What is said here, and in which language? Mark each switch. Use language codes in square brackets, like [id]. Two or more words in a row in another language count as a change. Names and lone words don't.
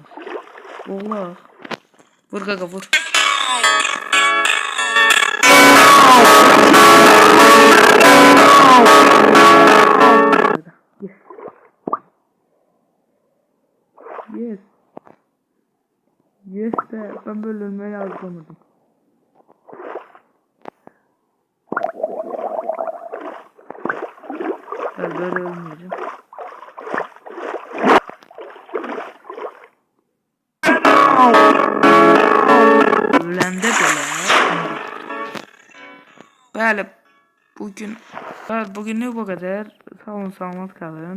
[az] Oğlaq. Vur qaqa, vur. Yes. [tr] Yes de ben böyle ölmeye yazlamadım. Ben böyle ölmeyeceğim. [az] Öləndə belə. Bəli, bugünlük bu qədər. Sağ olun, salamat qalın.